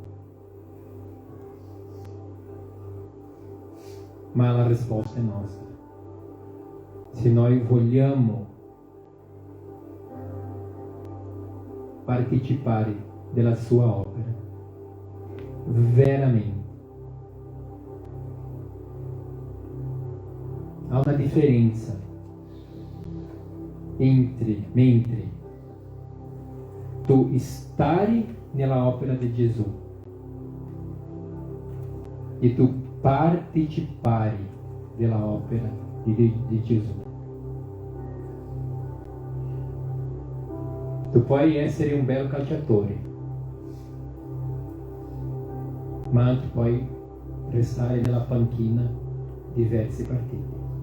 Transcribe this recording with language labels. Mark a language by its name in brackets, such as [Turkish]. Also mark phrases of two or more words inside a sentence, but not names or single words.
[Italian] Ma la risposta è nostra. Se noi vogliamo partecipare della sua opera, veramente. [Portuguese] Há uma diferença [Italian] mentre tu estare nella opera di Gesù e tu partecipari della opera di Gesù. Tu puoi essere un bel calciatore, ma tu puoi restare nella panchina diverse partite.